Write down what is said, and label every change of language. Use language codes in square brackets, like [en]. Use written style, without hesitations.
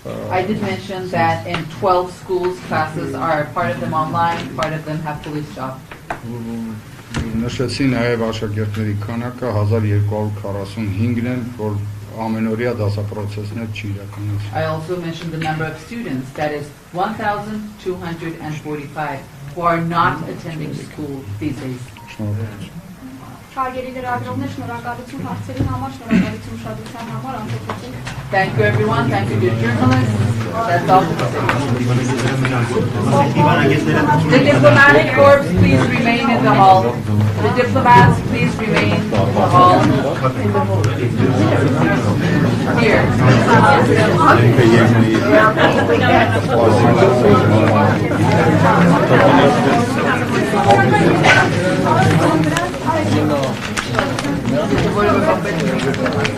[en] I did mention that in 12 schools, classes are part of them online, part of them have fully stopped. [hy] Նշեցի նաև աշակերտների քանակը 1245-ն են, որ ամենօրյա դասապրոցեսներ չի իրականացվում։ [en] I also mentioned the number of students, that is 1,245, who are not attending school these days. [hy] Հարգելի լրագրողներ, շնորհակալություն հարցերի համար, շնորհակալություն ուշադրության համար, ամփոփեցին։ [en] Thank you everyone, thank you dear journalists. That's all for today. The diplomatic corps, please remain in the hall. The diplomats, please remain in the hall.